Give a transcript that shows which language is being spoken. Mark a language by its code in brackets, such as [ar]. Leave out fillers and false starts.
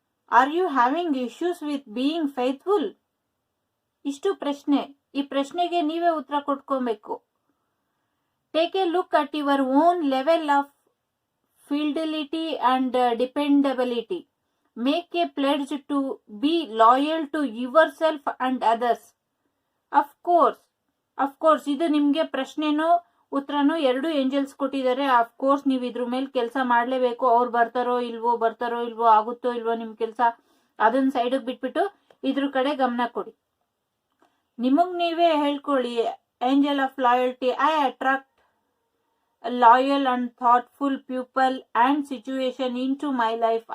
[en] Are you having issues with being faithful? [kn] ಇಷ್ಟು ಪ್ರಶ್ನೆ. ಈ ಪ್ರಶ್ನೆಗೆ ನೀವೇ ಉತ್ತರ ಕೊಟ್ಕೊಬೇಕು. [en] Take a look at your own level of fidelity and dependability. Make a pledge to be loyal to yourself and others. [kn] Of course, ಇದು ನಿಮ್ಗೆ ಪ್ರಶ್ನೆನೋ ಉತ್ತರನೋ ಎರಡು angels ಕೊಟ್ಟಿದ್ದಾರೆ. ಆಫ್ ಕೋರ್ಸ್ ನೀವು ಇದ್ರ ಮೇಲೆ ಕೆಲಸ ಮಾಡ್ಲೇಬೇಕು. ಅವ್ರು ಬರ್ತಾರೋ ಇಲ್ವೋ, ಆಗುತ್ತೋ ಇಲ್ವೋ ನಿಮ್ ಕೆಲಸ, ಅದನ್ನ ಸೈಡಿಗೆ ಬಿಟ್ಬಿಟ್ಟು ಇದ್ರ ಕಡೆ ಗಮನ ಕೊಡಿ. ನಿಮಗ್ ನೀವೇ ಹೇಳ್ಕೊಳ್ಳಿ, angel of loyalty. [en] I attract loyal and thoughtful people and situation into my life.